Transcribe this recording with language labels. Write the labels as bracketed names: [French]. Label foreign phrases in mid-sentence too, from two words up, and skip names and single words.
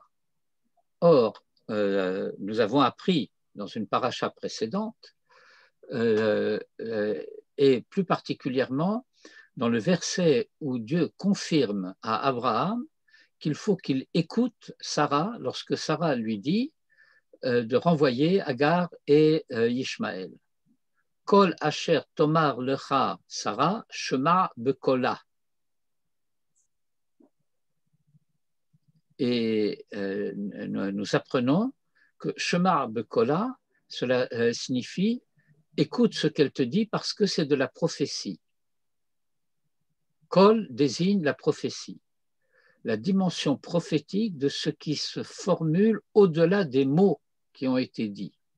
[French] Or, nous avons appris dans une paracha précédente, et plus particulièrement dans le verset où Dieu confirme à Abraham qu'il faut qu'il écoute Sarah lorsque Sarah lui dit de renvoyer Agar et Ishmaël. [Hebrew] כל אשר תאמר לך שרה, שמע בקולה. [French] Et nous apprenons que [Hebrew] שמע בקולה, [French] cela signifie écoute ce qu'elle te dit parce que c'est de la prophétie. Kol désigne la prophétie, la dimension prophétique de ce qui se formule au-delà des mots qui ont été dits.